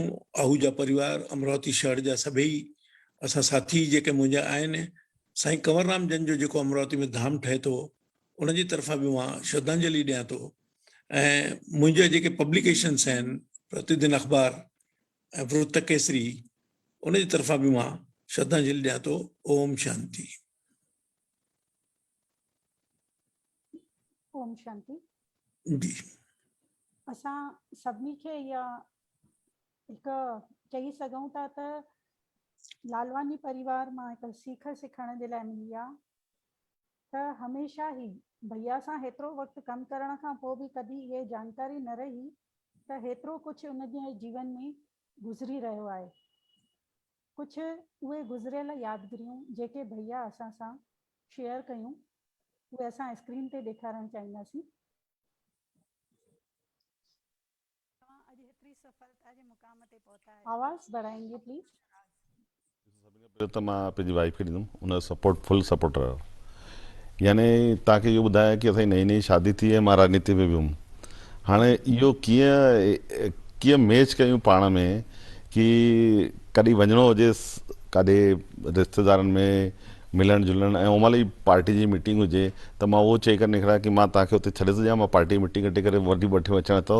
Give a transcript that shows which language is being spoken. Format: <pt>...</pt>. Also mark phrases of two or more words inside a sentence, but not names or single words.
<sd>आहूजा परिवार, अमरावती शहर जा सभई असां साथी जेके मुंहिंजा आहिनि। साईं कंवरराम जन जो जेको अमरावती में धाम ठहे थो, उनजी तरफ़ां बि मां श्रद्धांजलि ॾियां थो। ऐं मुंहिंजा जेके पब्लिकेशन्स आहिनि, प्रतिदिन अख़बार ऐं वृत्त केसरी, उनजी तरफ़ां बि मां श्रद्धांजलि ॾियां थो। ओम शांति। ओम शांति। जी। असां सभिनी खे इहा हिकु चई सघूं था त लालवानी परिवार मां हिकु सीख सिखण जे लाइ मिली आहे त हमेशह ई भैया सां हेतिरो वक़्तु कमु करण खां पोइ बि कॾहिं इहे जानकारी न रही त हेतिरो कुझु उन जे जीवन में गुज़री रहियो आहे। कुझु उहे गुज़रियल यादगिरियूं जेके भैया असां सां शेयर कयूं, उहे असां स्क्रीन ते ॾेखारणु चाहींदासीं। सफलता जे मुकाम ते पहुता है।</sd> <hi>आवाज़ बढ़ाएंगे प्लीज।</hi> <sd>पहिरियों त मां पंहिंजी वाइफ खे ॾींदुमि, उन सपोर्ट</sd> <en>full support</en> <sd>रहियो। यानी तव्हांखे इहो ॿुधाया कि असांजी नई नई शादी थी ऐं मां राजनीति में बि हुउमि। हाणे इहो कीअं मैच कयूं पाण में कि कॾहिं वञिणो हुजे काॾे रिश्तेदारनि में मिलणु जुलणु, ऐं उन महिल ई पार्टी जी मीटिंग हुजे त मां उहो चई करे निकिरा कि मां तव्हांखे हुते छॾे थो ॾियां, मां पार्टी जी मीटिंग कटे करे वठी अचणु थो।</sd>